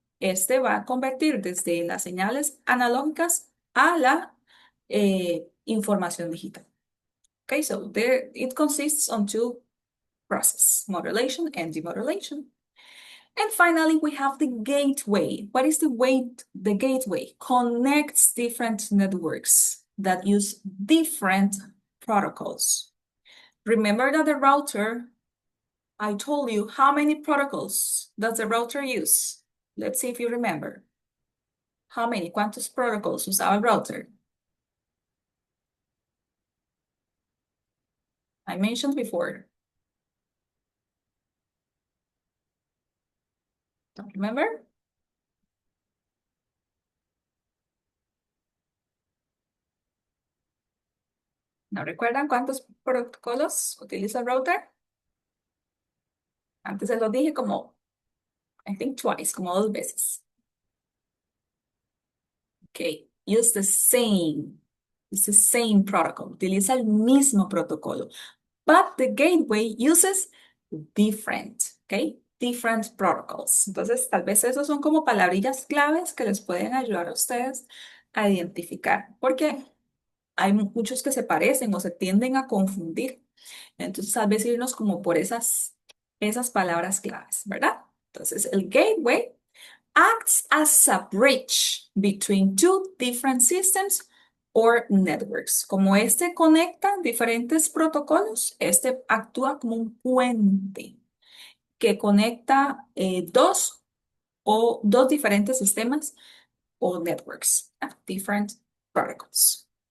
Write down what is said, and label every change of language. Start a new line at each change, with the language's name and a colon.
Spanish: Este va a convertir desde las señales analógicas a la información digital.
English: Okay, so there it consists on two processes, modulation and demodulation. And finally, we have the gateway. What is the gateway? Connects different networks that use different protocols. Remember that the router, I told you how many protocols does the router use? Let's see if you remember. How many?
Spanish: ¿Cuántos protocols usaba el router?
English: I mentioned before. Don't remember?
Spanish: ¿No recuerdan cuántos protocolos utiliza el router? Antes se los dije como,
English: I think twice,
Spanish: como 2 veces.
English: Okay, use the same. It's the same protocol.
Spanish: Utiliza el mismo protocolo.
English: But the gateway uses different, okay? Different protocols.
Spanish: Entonces, tal vez esos son como palabrillas claves que les pueden ayudar a ustedes a identificar, porque hay muchos que se parecen o se tienden a confundir. Entonces, tal vez irnos como por esas palabras claves, ¿verdad? Entonces, el
English: gateway acts as a bridge between two different systems or networks.
Spanish: Como este conecta diferentes protocolos, este actúa como un puente que conecta dos diferentes sistemas o networks,
English: different protocols.